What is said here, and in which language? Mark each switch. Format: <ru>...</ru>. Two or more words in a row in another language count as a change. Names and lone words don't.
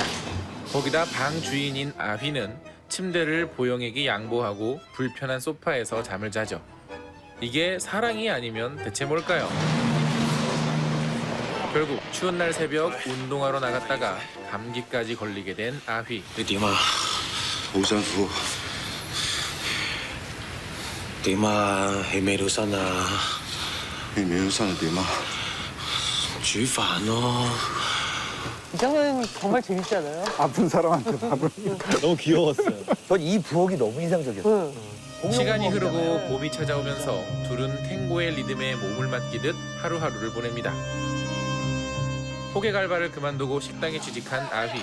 <ko>거기다 방 주인인 아휘는 침대를 보영에게 양보하고 불편한 소파에서 잠을 자죠. 이게 사랑이 아니면 대체 뭘까요? 결국 추운 날 새벽 운동하러 나갔다가 감기까지 걸리게 된 아휘.</ko> <yue>你點啊？好辛苦。點啊？起未到身啊？起未到身係點啊？煮飯咯。</yue> <ko>이 장면 정말 재밌잖아요. 아픈 사람한테 밥을. 너무 귀여웠어요. 전 이 부엌이 너무 인상적이었어요. 시간이 흐르고 봄이 찾아오면서 둘은 탱고의 리듬에 몸을 맡기듯 하루하루를 보냅니다. 호객알바를 그만두고 식당에 취직한 아휘.</ko>